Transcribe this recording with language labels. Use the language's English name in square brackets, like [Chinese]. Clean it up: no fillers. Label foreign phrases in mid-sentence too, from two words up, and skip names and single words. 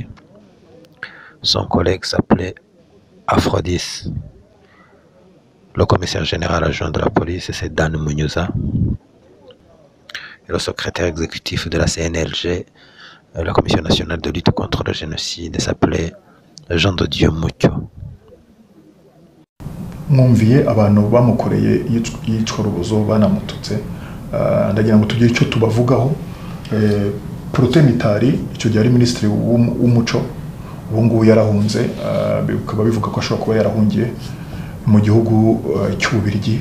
[French] Son collègue s'appelait Aphrodis. Le commissaire général adjoint de la police, c'est Dan Munyuza. Et le secrétaire exécutif de la CNLG, la Commission nationale de lutte contre le génocide, s'appelait Jean de Dieu Mucyo. [Kinyarwanda] mwumviye abantu bamukoreye yicwa rubozo banamututse ndagira ngo tugire icyo tubavugaho. Protenitari icyo gihe ari minisitiri w'umuco, ubu ngubu yarahunze, bikaba bivuga ko ashobora kuba yarahungiye mu gihugu cy'Ububirigi.